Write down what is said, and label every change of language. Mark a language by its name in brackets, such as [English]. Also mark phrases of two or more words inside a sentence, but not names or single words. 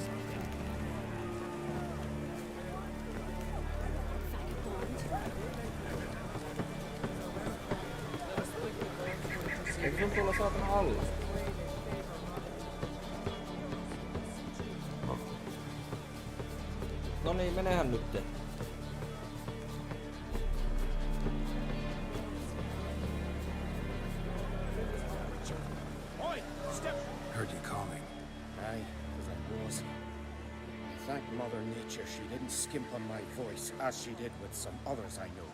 [Finnish] Eikö sun tuolla saatana alla? No niin, menehän nyt. [English] Heard you calling. Aye, as I was. Thank Mother Nature she didn't skimp on my voice, as she did with some others I know.